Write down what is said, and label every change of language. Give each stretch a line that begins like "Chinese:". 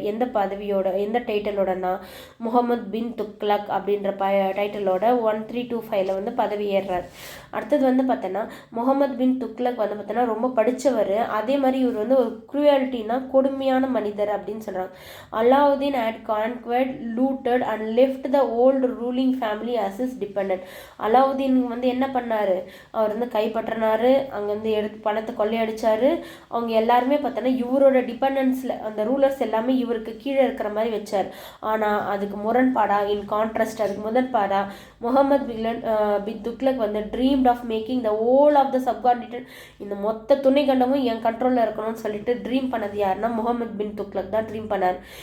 Tamil: எந்த பதவியோட எந்த டைட்டிலோடனா முகமது பின் துக்லக் அப்படின்ற டைட்டிலோட 1325 வந்து பதவி ஏறுறாரு. அடுத்தது வந்து பார்த்தோன்னா முகமது பின் துக்லக் வந்து பார்த்தோன்னா ரொம்ப படித்தவர். அதே மாதிரி இவர் வந்து ஒரு க்ரூயாலிட்டினா கொடுமையான மனிதர் அப்படின்னு சொல்கிறாங்க.
English: Alauddin had conquered, looted and left the old ruling family as his dependent.
Tamil: Alauddin வந்து என்ன பண்ணார், அவர் வந்து கைப்பற்றினார், அங்கேருந்து எடுத்து பணத்தை கொள்ளையடிச்சார். அவங்க எல்லாருமே பார்த்தோன்னா இவரோட டிபெண்டன்ஸில் அந்த ரூலர்ஸ் எல்லாமே இவருக்கு கீழே இருக்கிற மாதிரி வச்சார். ஆனால் அதுக்கு முரண்பாடா
English: in contrast
Tamil: அதுக்கு முரண்பாடா முகமது பின் துக்லக் வந்து
English: dreamed of making the whole of the subordinate,
Tamil: இந்த மொத்த துணை கண்டமும் என் கண்ட்ரோலில் இருக்கணும்னு சொல்லிட்டு ட்ரீம் பண்ணது யாருன்னா முகமது பின் துக்லக் தான் ட்ரீம் பண்ணார்.